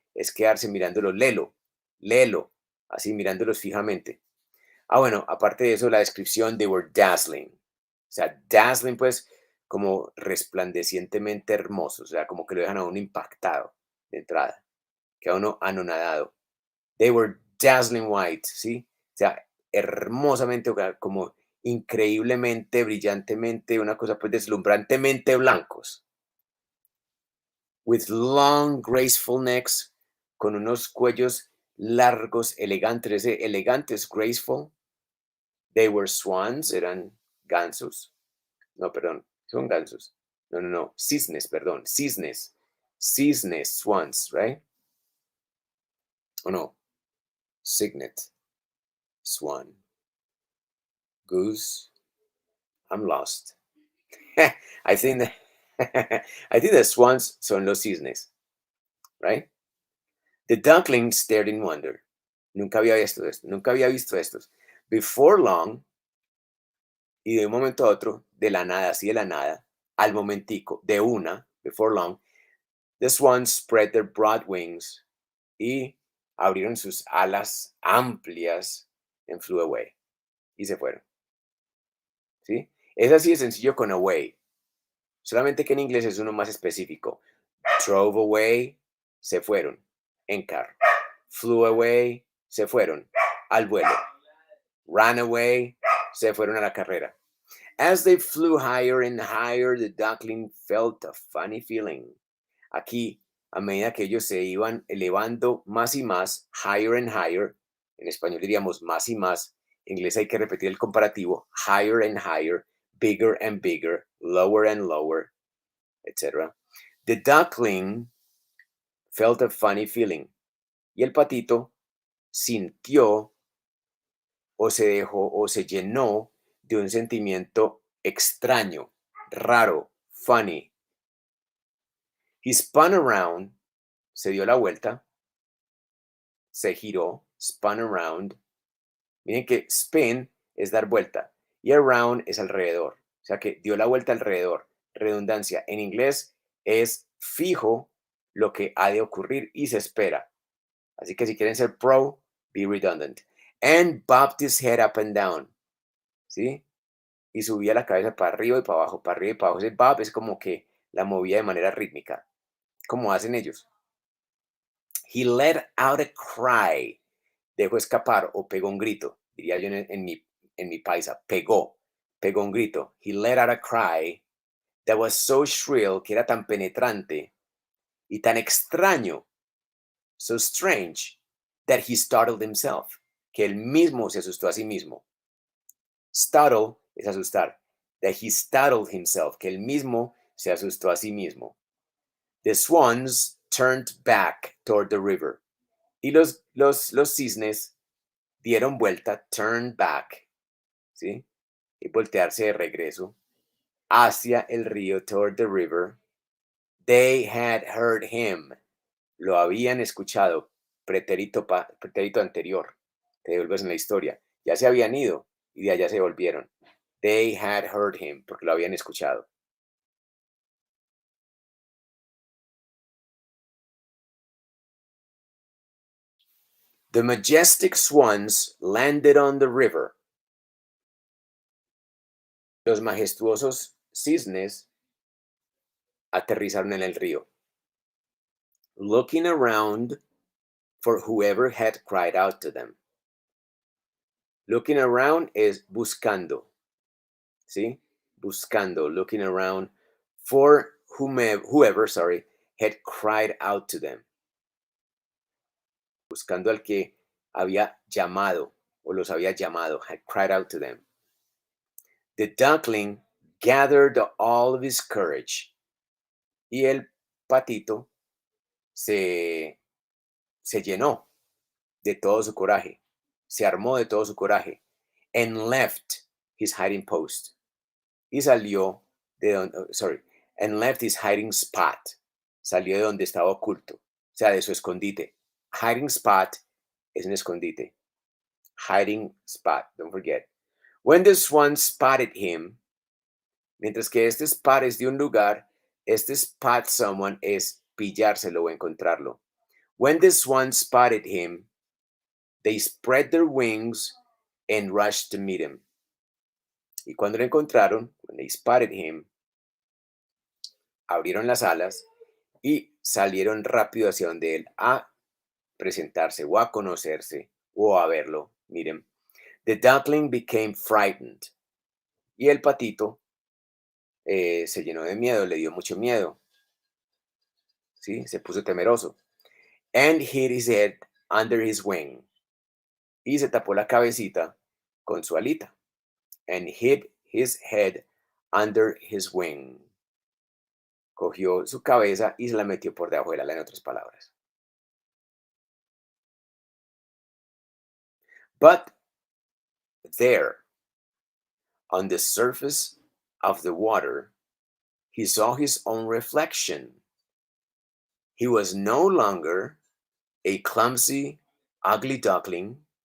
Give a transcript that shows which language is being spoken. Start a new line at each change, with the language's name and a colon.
Spanish: Es quedarse mirándolo, lelo, así mirándolos fijamente. Ah, bueno, aparte de eso, la descripción,
English: they were dazzling.
Spanish: O sea, dazzling, pues, como resplandecientemente hermoso. O sea, como que lo dejan a uno impactado de entrada. Queda uno anonadado.
English: They were dazzling white, ¿sí?
Spanish: O sea, hermosamente, o sea, como increíblemente, brillantemente, una cosa pues deslumbrantemente blancos.
English: With long, graceful necks,
Spanish: con unos cuellos largos, elegantes, ese elegantes, graceful.
English: They were swans,
Spanish: eran gansos. No, perdón, son gansos. No, no, no, cisnes, perdón, cisnes.
English: Cisnes, swans, right? Oh, no, cygnet, swan, goose. I'm lost. I think that I think the swans
Spanish: son los cisnes,
English: right? The duckling stared in wonder.
Spanish: Nunca había visto esto, nunca había visto estos.
English: Before long,
Spanish: y de un momento a otro, de la nada, así de la nada, al momentico, de una,
English: before long, the swans spread their broad wings
Spanish: y abrieron sus alas amplias
English: and flew away.
Spanish: Y se fueron. ¿Sí? Es así de sencillo con away. Solamente que en inglés es uno más específico.
English: Drove away,
Spanish: se fueron en carro.
English: Flew away,
Spanish: se fueron al vuelo.
English: Ran away,
Spanish: se fueron a la carrera.
English: As they flew higher and higher, the duckling felt a funny feeling.
Spanish: Aquí, a medida que ellos se iban elevando más y más,
English: higher and higher,
Spanish: en español diríamos más y más, en inglés hay que repetir el comparativo,
English: higher and higher, bigger and bigger, lower and lower,
Spanish: etc.
English: The duckling felt a funny feeling.
Spanish: Y el patito sintió o se dejó o se llenó de un sentimiento extraño, raro, funny.
English: He spun around,
Spanish: se dio la vuelta, se giró,
English: spun around.
Spanish: Miren que spin es dar vuelta y around es alrededor. O sea que dio la vuelta alrededor. Redundancia. En inglés es fijo lo que ha de ocurrir y se espera. Así que si quieren ser pro,
English: be redundant. And bobbed his head up and down.
Spanish: ¿Sí? Y subía la cabeza para arriba y para abajo, para arriba y para abajo. Ese bob es como que la movía de manera rítmica, como hacen ellos.
English: He let out a cry.
Spanish: Dejó escapar o pegó un grito. Diría yo en mi paisa. Pegó un grito.
English: He let out a cry that was so shrill,
Spanish: que era tan penetrante y tan extraño,
English: so strange, that he startled himself,
Spanish: que él mismo se asustó a sí mismo. Startle es asustar.
English: That he startled himself,
Spanish: que él mismo se asustó a sí mismo.
English: The swans turned back toward the river.
Spanish: Y los cisnes dieron vuelta,
English: turned back,
Spanish: ¿sí? Y voltearse de regreso hacia el río,
English: toward the river. They had heard him.
Spanish: Lo habían escuchado. Pretérito anterior. Te devuelves en la historia. Ya se habían ido y de allá se volvieron.
English: They had heard him,
Spanish: porque lo habían escuchado.
English: The majestic swans landed on the river.
Spanish: Los majestuosos cisnes aterrizaron en el río.
English: Looking around for whoever had cried out to them. Looking around
Spanish: es buscando, ¿sí?
English: Buscando, looking around for whoever, had cried out to them.
Spanish: Buscando al que había llamado o los había llamado,
English: had cried out to them. The duckling gathered all of his courage.
Spanish: Y el patito se llenó de todo su coraje, se armó de todo su coraje,
English: and left his hiding post.
Spanish: Y salió de donde,
English: and left his hiding spot.
Spanish: Salió de donde estaba oculto, o sea, de su escondite. Hiding spot es un escondite.
English: Hiding spot, don't forget. When the swan spotted him,
Spanish: mientras que este spot es de un lugar, este spot someone es pillárselo o encontrarlo.
English: When the swan spotted him, they spread their wings and rushed to meet him.
Spanish: Y cuando lo encontraron,
English: when they spotted him,
Spanish: abrieron las alas y salieron rápido hacia donde él a presentarse o a conocerse o a verlo.
English: Miren, the duckling became frightened.
Spanish: Y el patito se llenó de miedo, le dio mucho miedo. ¿Sí? Se puso temeroso.
English: And hid his head under his wing.
Spanish: Y se tapó la cabecita con su alita.
English: And hid his head under his wing.
Spanish: Cogió su cabeza y se la metió por debajo del ala, en otras palabras.
English: But there, on the surface of the water, he saw his own reflection. He was no longer a clumsy, ugly duckling.